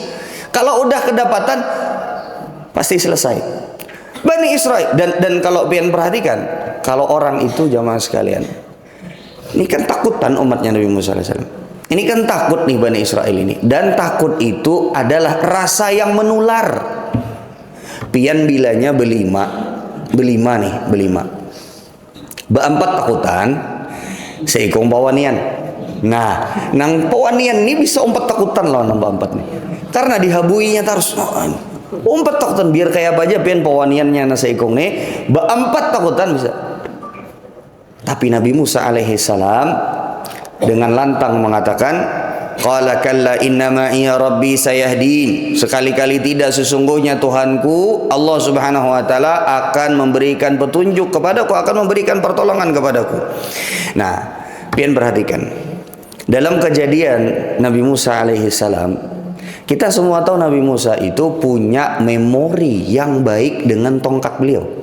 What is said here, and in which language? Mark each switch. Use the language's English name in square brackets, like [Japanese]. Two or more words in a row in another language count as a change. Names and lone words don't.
[Indonesian] Kalau udah kedapatan pasti selesai. Bani Israel, dan kalau pian perhatikan, kalau orang itu jamaah sekalian, ini kan takutan umatnya Nabi Musa alaihissalam. Ini kan takut nih Bani Israel ini, dan takut itu adalah rasa yang menular. [Banjar] Pian bilanya belima beempat takutan seikong pawanian. Nah, nang pawanian ini bisa umpat takutan loh nambah empat nih, karena dihabuinya terus umpat takutan biar kayak apa aja pian pawaniannya na seikong nih beempat takutan bisa. [Indonesian] Tapi Nabi Musa alaihissalam dengan lantang mengatakan, [Arabic] قال كلا إن معي ربي سيهدين. [Indonesian] Sekali-kali tidak, sesungguhnya Tuhanku Allah [Arabic] سبحانه وتعالى [Indonesian] akan memberikan petunjuk kepadaku, akan memberikan pertolongan kepadaku. Nah, pian perhatikan. Dalam kejadian Nabi Musa alaihissalam, kita semua tahu Nabi Musa itu punya memori yang baik dengan tongkat beliau.